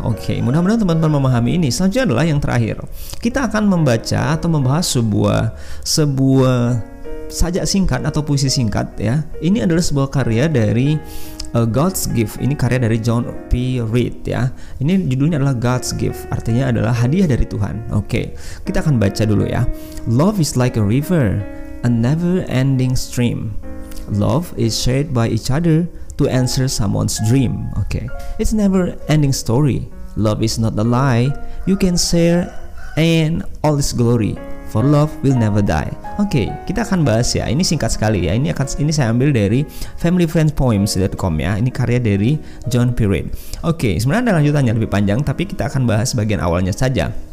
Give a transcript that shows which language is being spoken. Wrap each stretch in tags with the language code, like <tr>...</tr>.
<id>Oke, mudah-mudahan teman-teman memahami ini. Selanjutnya adalah yang terakhir. Kita akan membaca atau membahas sebuah sajak singkat atau puisi singkat ya. Ini adalah sebuah karya dari God's Gift. Ini karya dari John P. Reed ya. Ini judulnya adalah God's Gift, artinya adalah hadiah dari Tuhan. Oke, kita akan baca dulu ya.</id> <en>Love is like a river, a never-ending stream. Love is shared by each other to answer someone's dream. Oke, it's never-ending story. Love is not a lie you can share and all its glory. for love will never die.</en> <id>Oke, kita akan bahas ya. Ini singkat sekali ya. Ini saya ambil dari familyfriendspoems.com ya. Ini karya dari John Perrin. Oke, sebenarnya ada lanjutannya lebih panjang, tapi kita akan bahas bagian awalnya saja.</id>